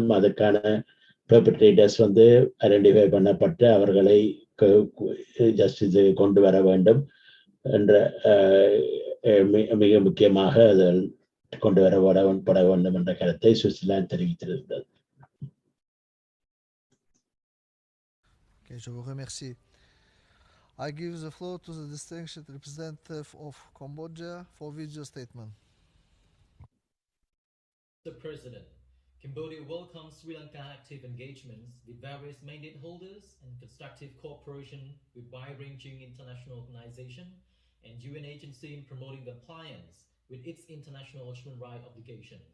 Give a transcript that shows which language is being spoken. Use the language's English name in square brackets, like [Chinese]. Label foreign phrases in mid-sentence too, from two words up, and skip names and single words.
[Tamil] அதுக்கான [English] perpetrators identify [Tamil] பண்ணப்பட்டு அவர்களை ஜஸ்டிஸு கொண்டு வர வேண்டும் என்ற மிக முக்கியமாக அதில் கொண்டு வரப்பட வேண்டும் என்ற கருத்தை சுவிட்சர்லாந்து தெரிவித்திருந்தது. [French] Okay, je vous remercie. [English] I give the floor to the distinguished representative of Cambodia for video statement. Mr. President, Cambodia welcomes Sri Lanka active engagements with various mandate holders and constructive cooperation with wide-ranging international organizations and UN agency in promoting compliance with its international human rights obligations.